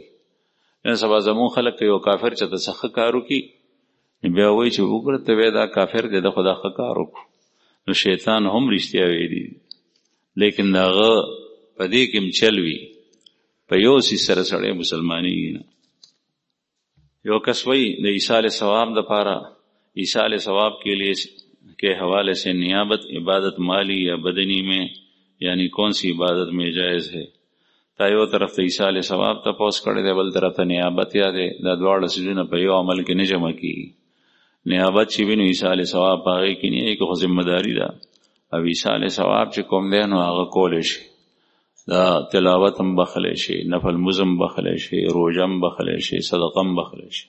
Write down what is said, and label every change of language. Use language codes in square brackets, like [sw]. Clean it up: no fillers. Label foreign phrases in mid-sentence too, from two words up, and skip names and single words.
[ps] نن سبا زمون خلک که یو کافر چېرته څه ښه کار وکړي بیا وایي چې وګوره ته وایي دا کافر دی ده خو دا ښه کار وکړو. نو شیطان هم رښتیا ویلي دي لیکن د هغه په دې کې هم چل وي په یو څیز سره سړی مسلمانېږي نه. یو کس وایي د ایصال ثواب دپاره [ur] ایصال ثواب کے حوالے سے نیابت عبادت مالی یا بدنی میں یعنی کون سی عبادت میں جائز ہے؟ [ps] تا یو طرف ته ایصال ثواب تپوس کړی دی بل طرف ته نیابت یا دی. دا دواړه څیزونه په یو عمل کې نه جمع کېږي. نیابت چې وي نو ایصال ثواب په هغې کې نه یې که خو ذمهداري ده او ایصال ثواب چې کوم دی نو هغه کولی شي. دا تلاوت هم بخلی شي، نفل مزم هم بخلی شي، روژه هم بخلی شي، صدقه هم بخلی شي.